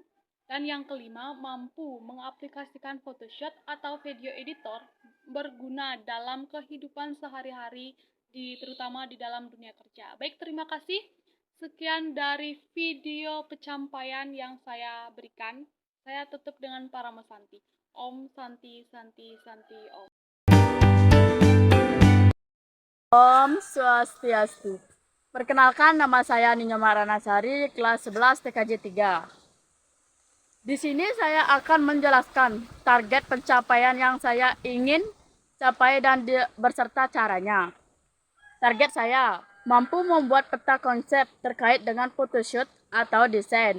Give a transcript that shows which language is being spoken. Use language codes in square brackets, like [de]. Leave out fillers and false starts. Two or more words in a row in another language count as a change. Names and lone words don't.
[id] Dan yang kelima, mampu mengaplikasikan Photoshop atau video editor berguna dalam kehidupan sehari-hari, terutama di dalam dunia kerja. Baik, terima kasih. Sekian dari video pencapaian yang saya berikan. Saya tutup dengan Parama Santi. [sa] Om Santi Santi Santi Om. Om Swastiastu. [id] Perkenalkan, nama saya Ninya Maranasari, kelas 11 TKJ 3. Di sini saya akan menjelaskan target pencapaian yang saya ingin capai dan berserta caranya. Target saya, mampu membuat peta konsep terkait dengan photoshoot atau desain.